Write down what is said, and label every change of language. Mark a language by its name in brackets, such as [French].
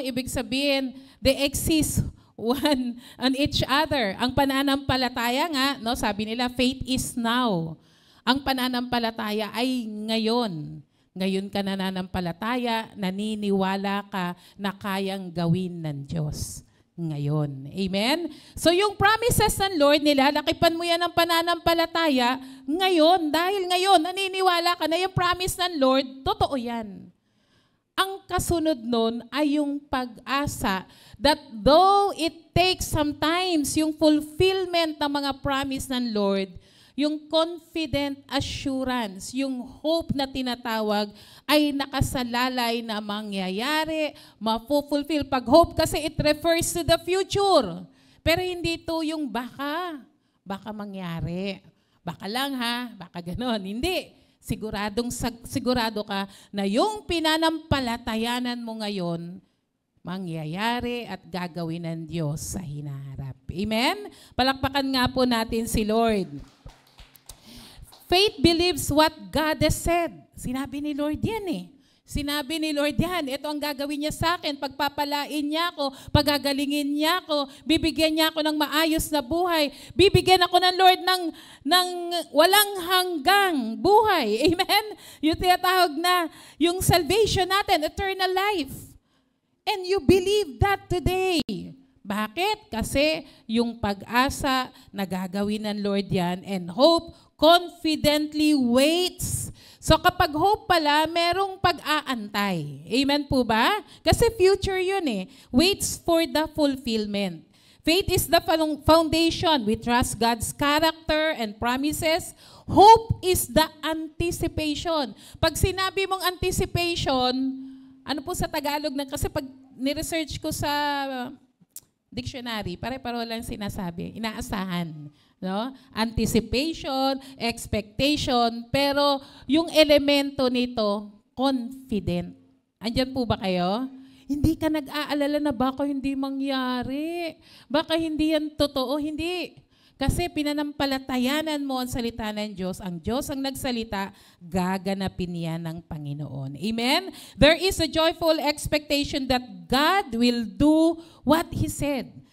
[Filipino] Ibig sabihin, [English] they exist one on each other. [Filipino] Ang pananampalataya nga, no, sabi nila, [English] faith is now. [Filipino] Ang pananampalataya ay ngayon. Ngayon ka nananampalataya, naniniwala ka na kayang gawin ng Diyos. Ngayon. Amen? So yung promises ng Lord nila, lakipan mo yan ng pananampalataya, ngayon, dahil ngayon, naniniwala ka na yung promise ng Lord, totoo yan. Ang kasunod nun ay yung pag-asa [English] that though it takes sometimes [Filipino] yung fulfillment ng mga promise ng Lord, yung [English] confident assurance, [Filipino] yung hope na tinatawag ay nakasalalay na mangyayari, mapufulfill. [English] Pag hope kasi it refers to the future. [Filipino] Pero hindi to yung baka mangyari. Baka lang ha, baka ganon. Hindi. Sigurado ka na yung pinanampalatayanan mo ngayon, mangyayari at gagawin ng Diyos sa hinaharap. Amen? Palakpakan nga po natin si Lord. [English] Faith believes what God has said. [Filipino] Sinabi ni Lord yan eh. Sinabi ni Lord yan, ito ang gagawin niya sa akin, pagpapalain niya ako, pagagalingin niya ako, bibigyan niya ako ng maayos na buhay, bibigyan ako ng Lord ng walang hanggang buhay. Amen? Yung tinatawag na, yung salvation natin, eternal life. [English] And you believe that today. [Filipino] Bakit? Kasi yung pag-asa na gagawin ng Lord yan [English] and hope confidently waits. [Filipino] So kapag hope pala, merong pag-aantay. Amen po ba? Kasi future yun eh. [English] Waits for the fulfillment. Faith is the foundation. We trust God's character and promises. Hope is the anticipation. [Filipino] Pag sinabi mong anticipation, ano po sa Tagalog na, kasi pag ni-research ko sa dictionary, pare-pareho lang sinasabi, inaasahan. No? Anticipation, expectation, pero yung elemento nito, confident. Andyan po ba kayo? Hindi ka nag-aalala na baka hindi mangyari. Baka hindi yan totoo. Hindi. Kasi pinanampalatayanan mo ang salita ng Diyos. Ang Diyos ang nagsalita, gaganapin yan ng Panginoon. Amen? [English] There is a joyful expectation that God will do what He said.